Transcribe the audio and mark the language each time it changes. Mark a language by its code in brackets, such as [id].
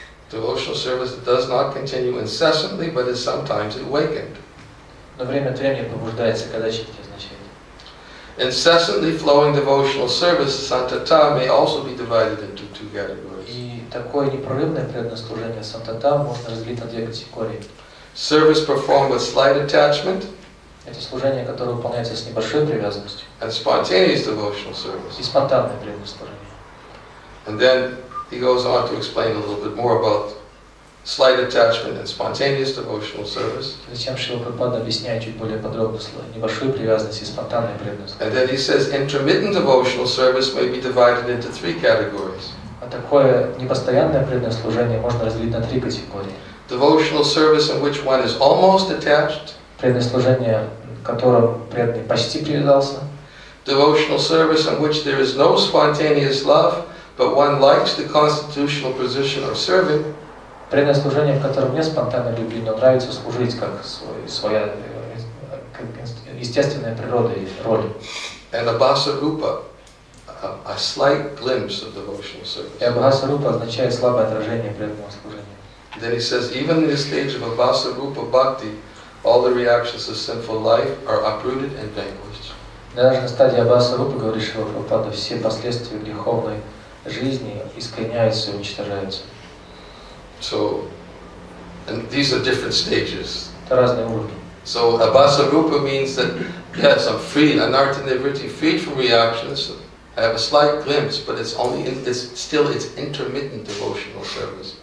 [en] Devotional service that does not continue incessantly, but is sometimes awakened. [ru] Но время от времени пробуждается, кадачитки означает. [en] Incessantly flowing devotional service, santata, may also be divided into two categories. [ru] И такое непрерывное преданное служение сантата можно разделить на две категории. [en] Service performed with slight attachment. [ru] Это служение, которое выполняется с небольшой привязанностью. [en] And spontaneous devotional service. [ru] И спонтанное преданное служение. [en] And then he goes on to explain a little bit more about slight attachment and spontaneous devotional service. [ru] Зачем Шрила Прабхупада объясняет чуть более подробно небольшую привязанность и спонтанное преданное служение. [en] And then he says intermittent devotional service may be divided into three categories. [ru] А такое непостоянное преданное служение можно разделить на три категории. [en] Devotional service in which one is almost attached. [ru] Преданное служение, к которому преданный почти привязался. [en] Devotional service in which there is no spontaneous love, but one likes the constitutional position of serving. [ru] Преданное служение, в котором нет спонтанной любви, но нравится служить как своя как естественная природа и роль. [en] And abhasa rupa, a slight glimpse of devotional service. [ru] И абхаса рупа означает слабое отражение преданного служения. [en] Then he says, even in the stage of abhasa rupa bhakti, all the reactions of sinful life are uprooted and vanquished. [ru] Даже на стадии абхаса рупы, говорит Шрила Прабхупада, все последствия греховной жизни искореняются и уничтожаются. [en] So, and these are different stages. [ru] Это разные уровни. [en] So abhasa rupa means that yes, I'm free, anartha nivritti, freed from reactions. I have a slight glimpse, but it's it's intermittent devotional service.